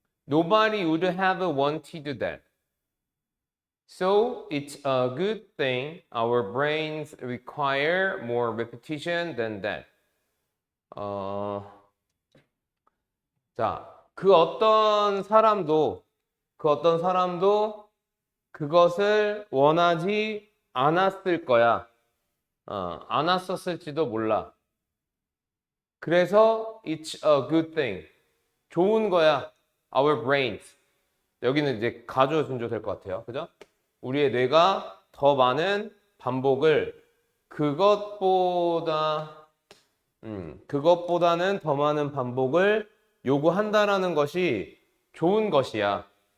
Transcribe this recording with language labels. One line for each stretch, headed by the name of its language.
English: Nobody would have wanted that. So it's a good thing our brains require more repetition than that.
Korean: 어, 자, 그 어떤 사람도 그것을 원하지 않았을 거야. 않았었을지도 몰라. 그래서
English: it's a good thing.
Korean: 좋은 거야.
English: Our brains.
Korean: 여기는 이제 가주어 준조 될 것 같아요. 그죠? 우리의 뇌가 더 많은 반복을 그것보다는 더 많은 반복을 요구한다라는 것이 좋은 것이야.